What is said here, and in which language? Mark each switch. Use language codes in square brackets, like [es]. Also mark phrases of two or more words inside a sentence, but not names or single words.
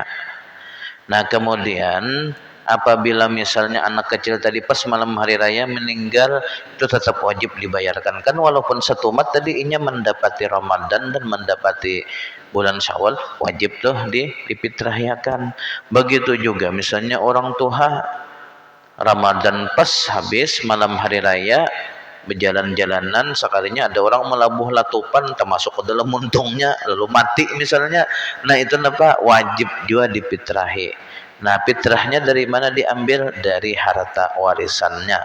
[id] Nah, kemudian apabila misalnya anak kecil tadi pas malam hari raya meninggal, itu tetap wajib dibayarkan, kan walaupun satu umat tadi inya mendapati Ramadan dan mendapati bulan Syawal, wajib tuh difitrahkan. Begitu juga misalnya orang tua Ramadan pas habis malam hari raya berjalan-jalanan, sekalinya ada orang melabuh latupan termasuk ke dalam muntungnya lalu mati misalnya. Nah itu apa? Wajib juga difitrahi. Nah fitrahnya dari mana diambil? Dari harta warisannya.